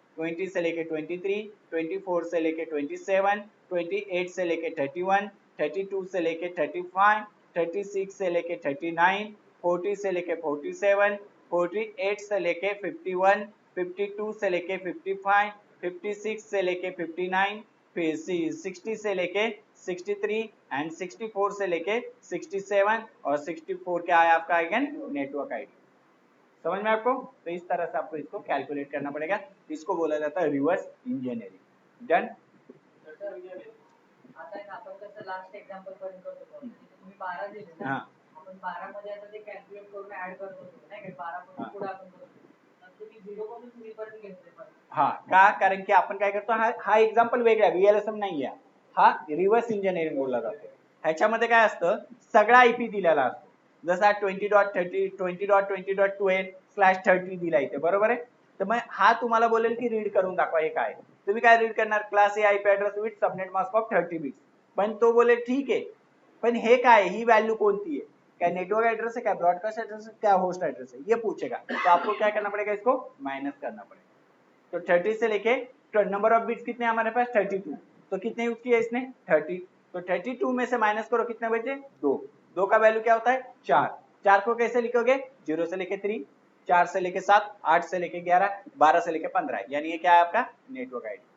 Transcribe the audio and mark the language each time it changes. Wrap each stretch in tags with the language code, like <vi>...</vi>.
<hi>20 से लेके 23, 24 से लेके 27, 28 से लेके 31, 32 से लेके 35, 36 से लेके 39, 40 से लेके 47, 48 से लेके 51, 52 से लेके 55, 56 से लेके 59, फिर 60 से लेके 63 एंड 64 से लेके 67 और 64 क्या है आपका अगेन नेटवर्क आईडी। समझ में आपको? तो इस तरह से आपको इसको कैलकुलेट करना पड़ेगा, इसको बोला जाता है रिवर्स इंजीनियरिंग। डन?</hi> <mr>आता आहे ना आपण कसं लास्ट एक्झाम्पल पर्यंत करतो, तुम्ही 12 दिले ना, हां आपण 12 मध्ये आता ते कॅल्क्युलेट करून ऍड करत होतो नाही का, 12 पासून पुढे आपण करतो, तुम्ही 0 पासून 3 पर्यंत घेतले पण हा का, कारण की आपण काय करतो हा एक्झाम्पल वेगळा VLSM नाही आहे, हा रिव्हर्स इंजिनिअरिंग बोलला जातो। ह्याच्यामध्ये काय असतं सगळा आयपी दिलेला असतो, जसा 20.30 20.20.12/30 दिला इथे, बरोबर आहे, तर मग हा तुम्हाला बोलेल की रीड करून दाखवा हे काय, तुम्ही काय रीड करणार class A IP address with subnet mask of 30 bits, पण तो बोले ठीक आहे पण हे काय ही व्हॅल्यू कोणती है,</mr> <hi>क्या नेटवर्क एड्रेस है, क्या ब्रॉडकास्ट एड्रेस है, क्या होस्ट एड्रेस है, ये पूछेगा, तो आपको क्या करना पड़ेगा इसको माइनस करना पड़ेगा। तो 30 से लेके नंबर ऑफ बिट्स कितने हमारे पास 32, तो कितने यूज किया इसने 30, तो 32 में से माइनस करो कितने बचे 2, 2 का वैल्यू क्या होता है 4, 4 को कैसे लिखोगे 0 से लेके 3, 4 से लेके 7, 8 से लेके 11, 12 से लेके 15, यानी ये क्या है आपका नेटवर्क आईडी।</hi>